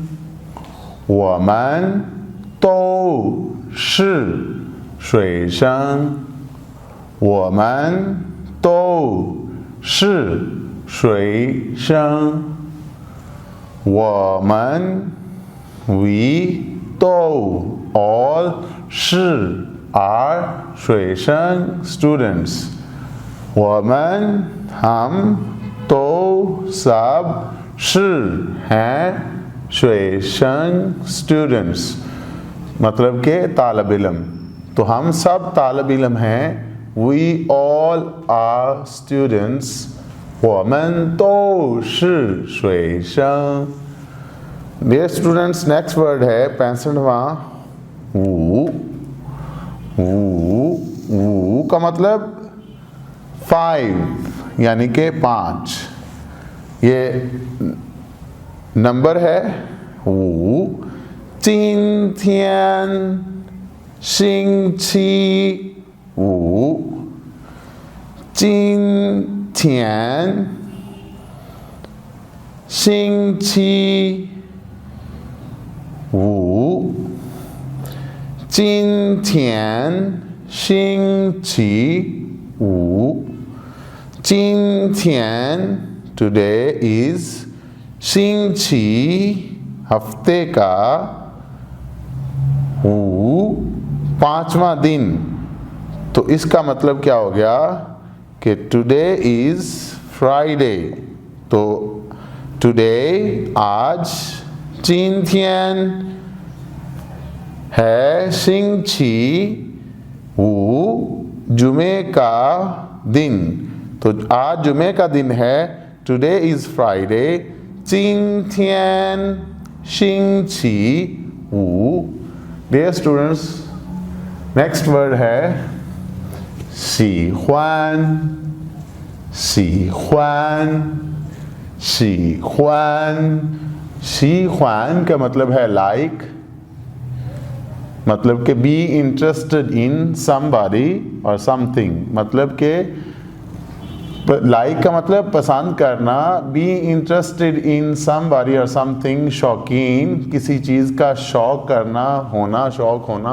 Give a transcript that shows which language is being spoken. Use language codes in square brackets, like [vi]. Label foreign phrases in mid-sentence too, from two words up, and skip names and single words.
[zh] 我们都是学生. 我们都是学生. वमन वी तो all 是 are 学生 students। [ur] वमन हम तो सब 是 हैं 学生 students, مطلب کے طالب علم. تو ہم سب طالب علم ہیں. [en] We all are students। [zh] 我们都是 学生। [en] Dear students, next word [ur] है 65वां वू। وو کا مطلب 5 یعنی کہ 5. یہ نمبر ہے وو. [zh] 今天星期五。今天星期五。今天星期五。 [ur] 今天 [en] today is [ur] 星期 ہفتے کا وو 5واں دن. تو اس کا مطلب کیا ہو گیا کہ [en] today is Friday. [ur] तो टुडे आज 今天है 星期五 جمعے کا دن. تو آج جمعے کا دن ہے. [en] today is Friday. [zh] 今天星期五। [en] Dear students, next word [ur] है 喜欢。 [zh] 喜欢喜欢喜欢 [ur] کا مطلب ہے لائک، مطلب کہ [en] be interested in somebody [ur] और समथिंग। मतलब कि लाइक का मतलब पसंद करना, [en] be interested in somebody [ur] और समथिंग शौकीन, किसी चीज़ का शौक करना, होना, शौक होना।